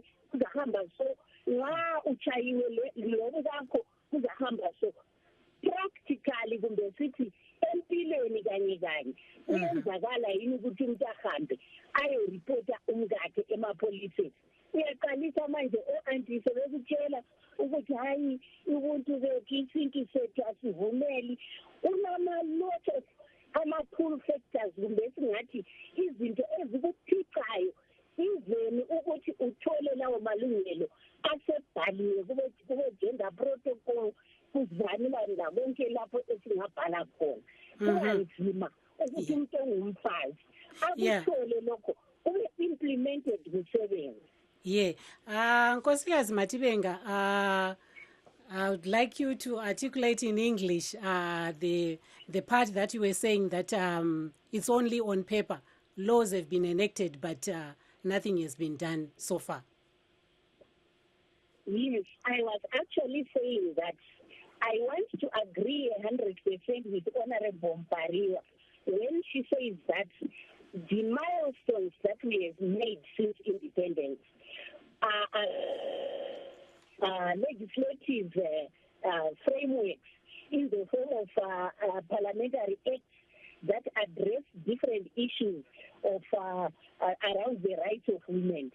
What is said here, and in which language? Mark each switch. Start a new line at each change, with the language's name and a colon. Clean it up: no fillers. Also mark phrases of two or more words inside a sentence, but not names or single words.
North Ndebele: kuzahamba so nxa uchayiwe lobu kakho kuzahamba
English: so practically
North Ndebele: kumbe sithi empilweni kanye kuyenzakala yini ukuthi umuntu ahambe ayoripota umkakhe emapoliseni uyaqalisa manje o-anti sebekutshela ukuthi hayi ubuntu bethu isintu sethu asivumeli kunama-
English: lot of
North Ndebele: ama-
English: pull factors
North Ndebele: kumbe singathi izinto ezikuphicayo izeni ukuthi uthole lawo malungelo asebhaliwe kube
English: gender protocol
North Ndebele: kuzanilani lakonke lapho esingabhala khona kubanzima ukuthi umuntu ongumfazi akuthole lokho kube implemented kusebenza Nkosikazi Matibenga,
English: I would like you to articulate in English the part that you were saying that it's only on paper. Laws have been enacted, but nothing has been done so far. Yes, I was actually saying that I want to agree 100% with Honorable Mpariwa when she says that the milestones that we have made since independence legislative frameworks in the form of parliamentary acts that address different issues of around the rights of women.